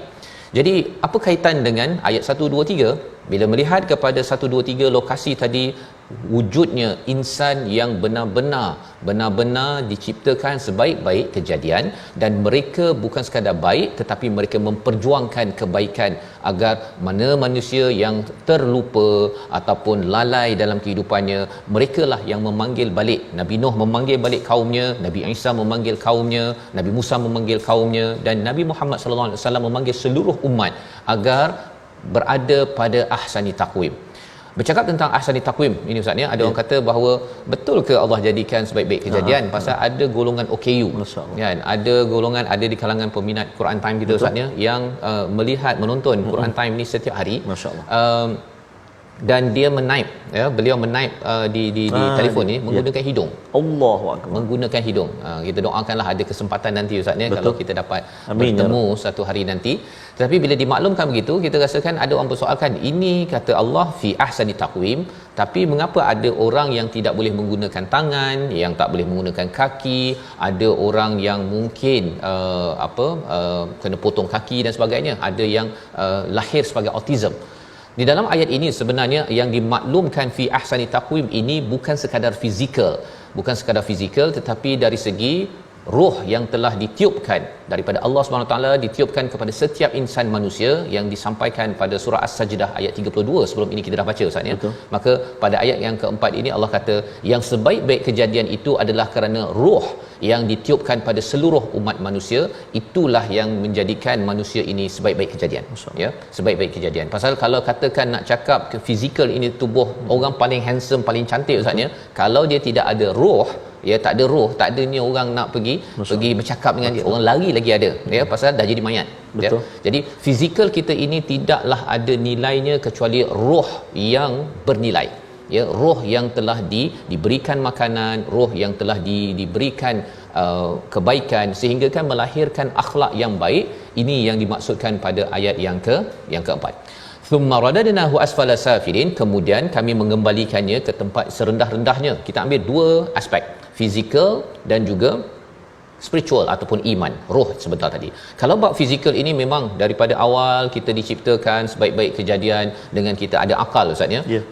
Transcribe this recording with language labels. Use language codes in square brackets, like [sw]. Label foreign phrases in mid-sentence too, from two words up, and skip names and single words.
[ms] Jadi apa kaitan dengan ayat 1 2 3? Bila melihat kepada 1 2 3 lokasi tadi, wujudnya insan yang benar-benar diciptakan sebaik-baik kejadian, dan mereka bukan sekadar baik tetapi mereka memperjuangkan kebaikan agar mana manusia yang terlupa ataupun lalai dalam kehidupannya, merekalah yang memanggil balik. Nabi Nuh memanggil balik kaumnya, Nabi Isa memanggil kaumnya, Nabi Musa memanggil kaumnya, dan Nabi Muhammad [ar] صلى الله عليه وسلم [ms] memanggil seluruh umat agar berada pada [ar] أحسن تقويم. [ms] Bercakap tentang [ar] أحسن تقويم [ms] ini Ustaz ya, ada orang kata bahawa betul ke Allah jadikan sebaik-baik kejadian? Pasal ada golongan OKU kan, ada golongan, ada di kalangan peminat Quran Time kita Ustaz ya, yang melihat menonton Quran Time ni setiap hari, dan dia menaip ya, beliau menaip di telefon ni menggunakan hidung. [ar] الله أكبر, [ms] menggunakan hidung. Kita doakanlah ada kesempatan nanti Ustaz ya, kalau kita dapat bertemu satu hari nanti. Tetapi bila dimaklumkan begitu, kita rasakan ada orang bersoalkan, ini kata Allah [ar] في أحسن تقويم, [ms] tapi mengapa ada orang yang tidak boleh menggunakan tangan, yang tak boleh menggunakan kaki, ada orang yang mungkin kena potong kaki dan sebagainya, ada yang lahir sebagai autism. Di dalam ayat ini sebenarnya yang dimaklumkan [ar] في أحسن تقويم [ms] ini bukan sekadar fizikal, tetapi dari segi roh yang telah ditiupkan daripada Allah [ar] سبحانه تعالى, [ms] ditiupkan kepada setiap insan manusia, yang disampaikan pada surah As-Sajdah ayat 32 sebelum ini kita dah baca Ustaz ya. Maka pada ayat yang keempat ini Allah kata yang sebaik-baik kejadian itu adalah kerana roh yang ditiupkan pada seluruh umat manusia, itulah yang menjadikan manusia ini sebaik-baik kejadian ya, sebaik-baik kejadian. Pasal kalau katakan nak cakap ke fizikal ini, tubuh orang paling handsome, paling cantik Ustaz ya, kalau dia tidak ada roh ya, tak ada roh, tak adanya orang nak pergi bercakap dengan dia, orang lari lagi ada ya, pasal dah jadi mayat ya. Jadi fizikal kita ini tidaklah ada nilainya kecuali roh yang bernilai ya, roh yang telah diberikan makanan, roh yang telah diberikan kebaikan sehingga kan melahirkan akhlak yang baik. Ini yang dimaksudkan pada ayat yang keempat. [ar] ثم رددناه أسفل سافلين, [ms] kemudian kami mengembalikannya ke tempat serendah-rendahnya. Kita ambil dua aspek, fizikal dan juga spiritual ataupun iman, roh sebentar tadi. Kalau bab fizikal ini memang daripada awal kita diciptakan sebaik-baik kejadian dengan kita ada akal Ustaz ya.